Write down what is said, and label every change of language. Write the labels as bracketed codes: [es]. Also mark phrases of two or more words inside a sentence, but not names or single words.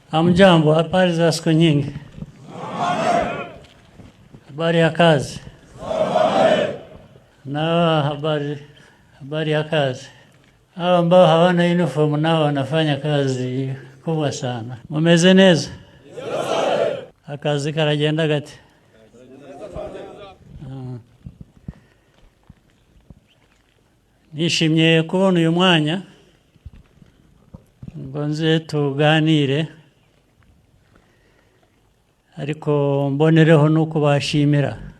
[sw] Hamjambo, habari za siku nyingi. Habari ya kazi. Na habari ya kazi. Hao ambao hawana uniform nao wanafanya kazi kubwa sana. [rw] Mumeze neza? Akazi karagenda gate. Nishimye kubona uyu mwanya ngo nze tuganire, ariko mbonereho nuko bashimira